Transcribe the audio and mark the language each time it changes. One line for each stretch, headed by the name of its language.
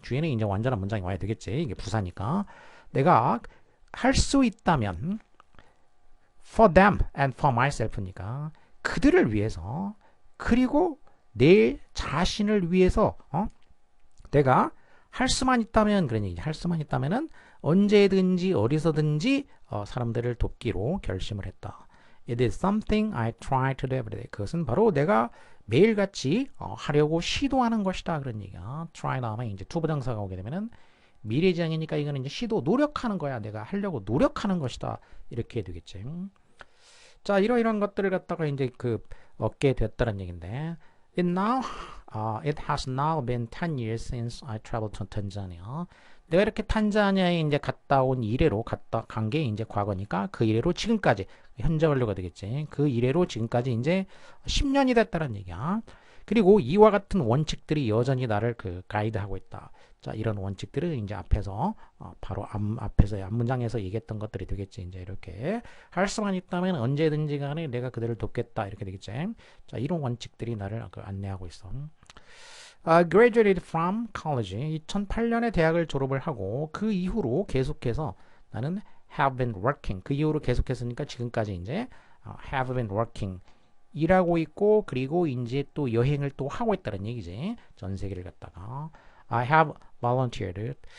Korean: 뒤에는 이제 완전한 문장이 와야 되겠지. 이게 부사니까. 내가 할 수 있다면
English: for them and for myself
Korean: 니까 그들을 위해서 그리고 내 자신을 위해서 내가 할 수만 있다면 그런 얘기지. 할 수만 있다면은 언제든지 어디서든지 사람들을 돕기로 결심을 했다.
English: It is something I try to do every day.
Korean: 그것은 바로 내가 매일같이 하려고 시도하는 것이다. 그런 얘기야. try 다음에 이제 투부정사가 오게 되면은 미래지향이니까 이거는 이제 시도, 노력하는 거야. 내가 하려고 노력하는 것이다. 이렇게 되겠지. 자, 이러이러한 것들을 갖다가 이제 얻게 됐다는 얘기인데,
English: it has now been 10 years since I traveled to Tanzania.
Korean: 내가 이렇게 탄자니아에 이제 갔다 온 이래로 간 게 이제 과거니까 그 이래로 지금까지 현재 완료가 되겠지. 그 이래로 지금까지 이제 10년이 됐다는 얘기야. 그리고 이와 같은 원칙들이 여전히 나를 가이드하고 있다. 자, 이런 원칙들을 이제 앞에서 바로 앞에서 앞문장에서 얘기했던 것들이 되겠지. 이제 이렇게 할 수만 있다면 언제든지 간에 내가 그들을 돕겠다. 이렇게 되겠지. 자, 이런 원칙들이 나를 안내하고 있어.
English: Graduated from college.
Korean: 2008년에 대학을 졸업을 하고 그 이후로 계속해서 나는
English: have been working.
Korean: 그 이후로 계속했으니까 지금까지 이제 have been working 일하고 있고 그리고 이제 또 여행을 또 하고 있다는 얘기지. 전 세계를 갔다가
English: I have volunteered.